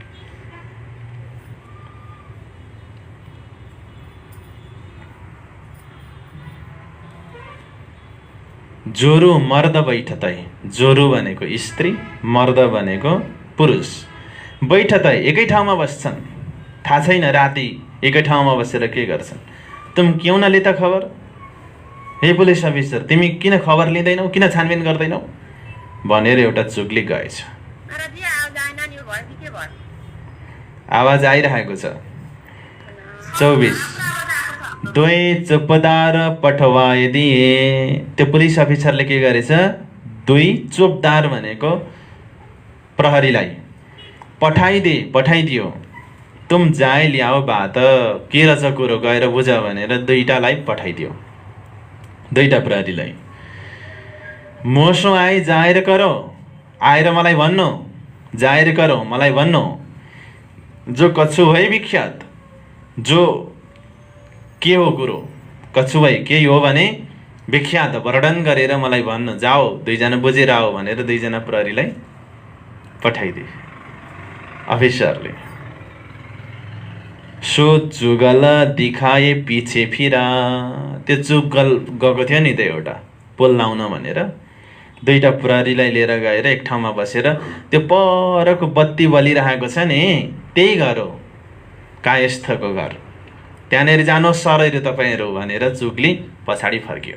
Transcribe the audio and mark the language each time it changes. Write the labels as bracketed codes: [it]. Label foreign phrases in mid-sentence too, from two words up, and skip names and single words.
[ne] जोरु मर्द बैठतै, जोरु भनेको स्त्री, मर्द भनेको पुरुष, बैठतै एकै ठाउँमा बस्छन्। थाहा छैन राति एकै ठाउँमा बसेर के गर्छन्। [hi] तुम क्यों न लेता खबर, [ne] हे पुलिस अफिसर तिमी किन खबर लिँदैनौ, किन छानबिन गर्दैनौ भनेर एउटा चुगली गएछ। आवाज आइरहेको छ। 24 दुई चोपदार पठवाइदिए। त्यो पुलिस अफिसरले के गरेछ? 2 चोपदार भनेको प्रहरीलाई पठाइदियो। [hi] तुम जाए [ne] ल्याओ बात के रहेछ कुरो गएर बुझ भनेर दुईटालाई पठाइदियो, दुईटा प्रहरीलाई। [hi] मोसो आए [ne] जाएर करो, आएर मलाई भन्नु, जाएर करो मलाई भन्नु, [hi] जो कछु है विख्यात, [ne] जो के हो कुरो, कछु भाइ केही हो भने विख्यात वर्णन गरेर मलाई भन्नु, जाओ दुईजना बुझेर आओ भनेर दुईजना प्रहरीलाई पठाइदिए अफिसरले। [hi] सो जुगल दिखाए पछि फिरा, [ne] त्यो जुगल गएको थियो नि त एउटा पोल लाउन भनेर, दुईटा प्रहरीलाई लिएर गएर एक ठाउँमा बसेर त्यो परको बत्ती बलिरहेको छ नि त्यही घर हो कायस्थको घर, त्यहाँनिर जानुहोस् सरहरू तपाईँहरू भनेर जुगली पछाडि फर्कियो।